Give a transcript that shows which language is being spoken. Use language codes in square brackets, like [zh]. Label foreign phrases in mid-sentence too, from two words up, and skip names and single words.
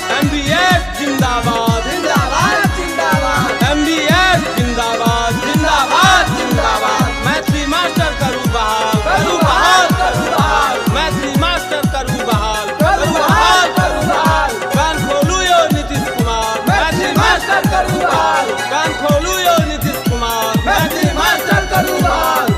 [mai] MVS जिंदाबाद, जिंदाबाद, जिंदाबाद। MVS जिंदाबाद, जिंदाबाद, जिंदाबाद। मैथिली मास्टर करू बहाल, करू बहाल, करू बहाल। मैथिली मास्टर करू बहाल, करू बहाल, करू बहाल। कान खोलू यो नीतीश कुमार, मैथिली मास्टर करू बहाल। कान खोलू यो नीतीश कुमार, मैथिली मास्टर करू बहाल।